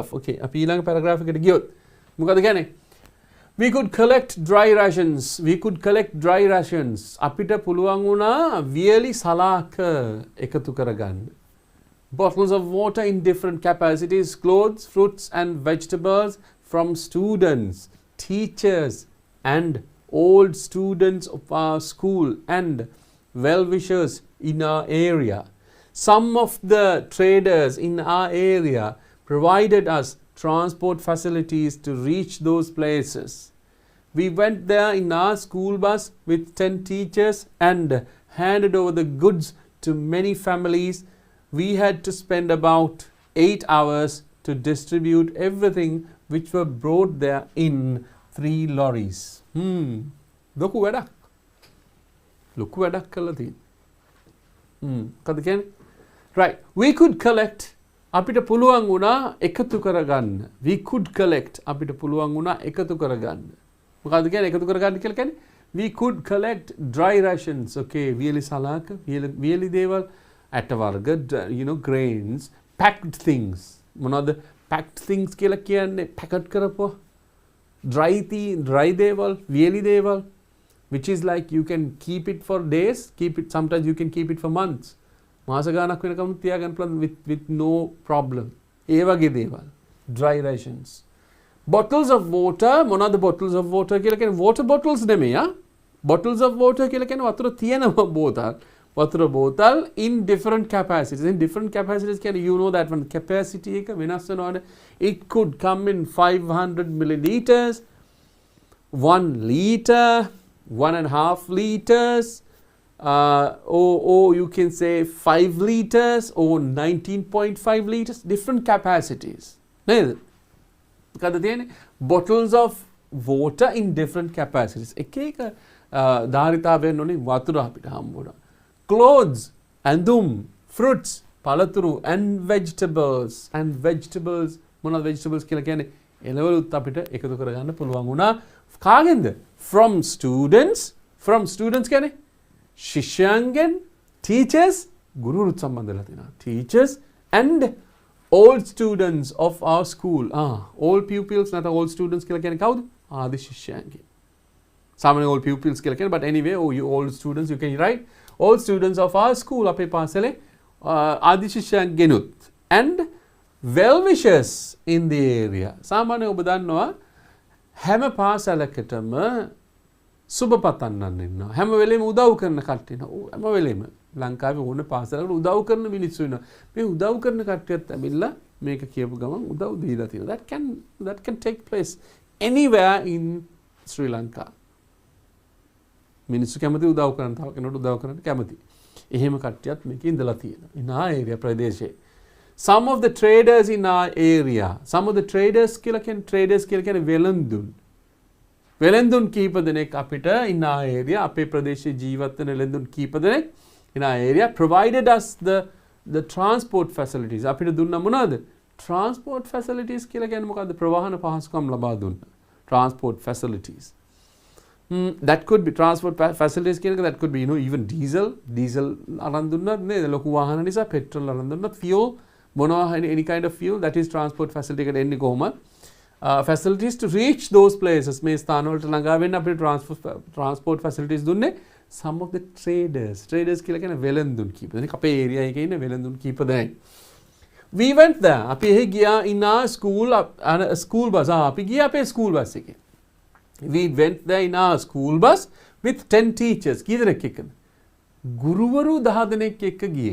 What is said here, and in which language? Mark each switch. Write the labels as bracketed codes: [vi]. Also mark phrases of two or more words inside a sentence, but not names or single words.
[si] Okay. අපි ඊළඟ paragraph එකට ගියොත් මොකද කියන්නේ? [en] We could collect dry rations. [si] අපිට පුළුවන් වුණා වියලි සලාක එකතු කරගන්න. [en] Bottles of water in different capacities, clothes, fruits and vegetables from students, teachers and old students of our school and well-wishers in our area. Some of the traders in our area provided us transport facilities to reach those places. We went there in our school bus with 10 teachers and handed over the goods to many families. We had to spend about 8 hours to distribute everything which were brought there in 3 lorries. [si] ලොකු වැඩක්. ලොකු වැඩක් කළා තියෙන්නේ. මොකද කියන්නේ? [en] Right. We could collect [si] අපිට පුළුවන් වුණා එකතු කරගන්න. [en] We could collect [si] අපිට පුළුවන් වුණා එකතු කරගන්න. මොකද්ද කියන්නේ එකතු කරගන්න කියලා කියන්නේ? [en] We could collect dry rations. [si] Okay, වියලි සලාක, වියලි දේවල්, ඇට වර්ග, [en] grains, packed things. [si] මොනවද [en] packed things [si] කියලා කියන්නේ? packet කරපුවා. dry දේවල්, වියලි දේවල්, [en] which is like you can keep it for days, sometimes you can keep it for months. [si] මාස ගානක් වෙනකම් තියාගන්න පුළුවන් [en] with no problem. [si] ඒ වගේ දේවල්. [en] dry rations. Bottles of water, මොනවද bottles of water කියලා කියන්නේ? water bottles [si] නෙමෙයි. [en] bottles of water [si] කියලා කියන්නේ වතුර තියෙන බෝතල්. වතුර බෝතල් [en] in different capacities. In different capacities කියන්නේ you know that one capacity [si] එක වෙනස් වෙනවානේ. [en] It could come in 500 milliliters, 1 liter, 1.5 liters, or you can say 5 liters or 19.5 liters, different capacities. [si] නේද? මොකද තියෙන්නේ? [en] bottles of water in different capacities. [si] එක ධාරිතාවයෙන් ඕනේ වතුර අපිට හම්බ වෙනවා. [en] Clothes, ඇඳුම්, fruits, පළතුරු and vegetables. [si] මොනවද vegetables කියලා කියන්නේ? එළවලුත් අපිට එකතු කරගන්න පුළුවන් වුණා. කාගෙන්ද? [en] From students [si] කියන්නේ ශිෂ්‍යයන්ගෙන් teachers ගුරුවරුත් සම්බන්ධ වෙලා තියෙනවා. [en] Teachers and all students of our school. All pupils [si] නැත්නම් [en] all students [si] කියලා කියන්නේ කවුද? ආදි ශිෂ්‍යයන්ගේ. සාමාන්‍ය [en] all pupils [si] කියලා කියන්නේ, [en] but anyway, all students you can write all students of our school [si] අපේ පාසලේ ආදි ශිෂ්‍යයන්ගෙනුත් [en] and well wishers in the area. [si] සාමාන්‍ය ඔබ දන්නවා හැම පාසලකටම සුබ පතන්නන් ඉන්නවා. හැම වෙලේම උදව් කරන කට්ටිය ඉන්නවා. හැම වෙලේම ලංකාවේ ඕන පාසලකට උදව් කරන මිනිස්සු ඉන්නවා. මේ උදව් කරන කට්ටියත් ඇවිල්ලා මේක කියපු ගමන් උදව් දීලා තියෙනවා. [en] That can take place anywhere in Sri Lanka. [si] මිනිස්සු කැමති උදව් කරන්න, තව කෙනෙකුට උදව් කරන්න කැමති. එහෙම කට්ටියත් මේකේ ඉඳලා තියෙනවා. [en] in our area ප්‍රදේශයේ. Some of the traders in our area. Some of the traders [si] කියලා කියන්නේ වෙළඳුන්. වෙළඳුන් කීප දෙනෙක් අපිට [en] in our area [si] අපේ ප්‍රදේශයේ ජීවත් වෙන වෙළඳුන් කීප දෙනෙක් [en] in our area provided us the transport facilities. [si] අපිට දුන්නා මොනවද? [en] Transport facilities [si] කියලා කියන්නේ මොකද්ද? ප්‍රවාහන පහසුකම් ලබා දුන්නා. [en] Transport facilities. That could be transport facilities කියනක that could be even diesel [si] අරන් දුන්නත් නේද? ලොකු වාහන නිසා [en] petrol [si] අරන් දුන්නත් [en] fuel මොනවා any kind of fuel that is transport facility [si] එකට එන්නේ කොහොමද? [en] Facilities to reach those places [si] මේ ස්ථාන වලට ළඟා වෙන්න අපිට [en] transport facilities [si] දුන්නේ [en] some of the traders [si] කියලා කියන්නේ වෙළඳුන් කීප දෙනෙක් අපේ area එකේ ඉන්න වෙළඳුන් කීප දෙනෙක්. [en] We went there. [si] අපි එහි ගියා [en] in our school bus. [si] අපි ගියා අපේ [en] school bus [si] එකේ. [en] We went there in our school bus with 10 teachers. [si] කී දෙනෙක් එක්කද? ගුරුවරු 10 දෙනෙක් එක්ක ගියේ.